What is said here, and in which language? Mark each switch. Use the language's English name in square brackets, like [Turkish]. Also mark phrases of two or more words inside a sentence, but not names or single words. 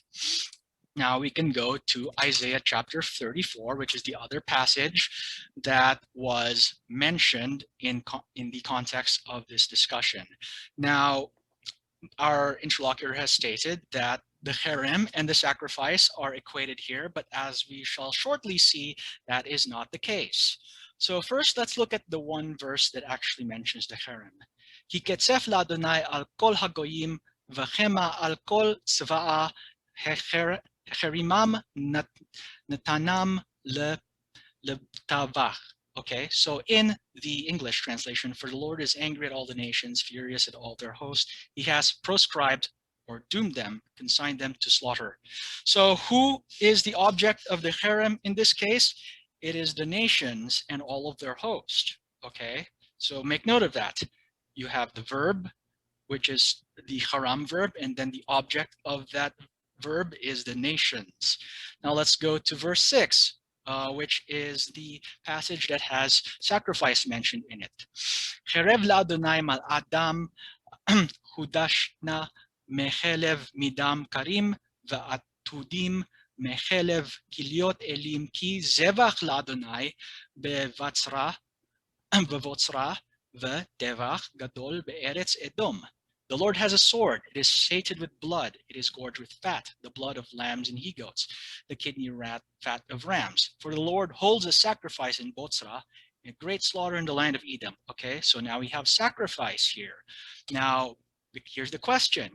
[English] Now we can go to Isaiah chapter 34, which is the other passage that was mentioned in the context of this discussion. Now, our interlocutor has stated that the herem and the sacrifice are equated here, but as we shall shortly see, that is not the case. So first, let's look at the one verse that actually mentions the herem. [Hebrew] כי קצף לה' על כל הגוים וחמה על כל צבאם החרימם נתנם לטבח. [English] Okay, so in the English translation, for the Lord is angry at all the nations, furious at all their hosts. He has proscribed or doomed them, consigned them to slaughter. So who is the object of the herem in this case? It is the nations and all of their host. Okay, so make note of that. You have the verb, which is the haram verb, and then the object of that verb is the nations. Now let's go to verse 6, which is the passage that has sacrifice mentioned in it. [Hebrew] חרב לה' מלאה דם הדשנה מחלב מדם כרים ועתודים מחלב כליות אילים כי זבח לה' בבצרה וטבח גדול בארץ אדום. [English] The Lord has a sword. It is sated with blood. It is gorged with fat, the blood of lambs and he-goats, the kidney fat of rams. For the Lord holds a sacrifice in Botzra, a great slaughter in the land of Edom. Okay, so now we have sacrifice here. Now, here's the question.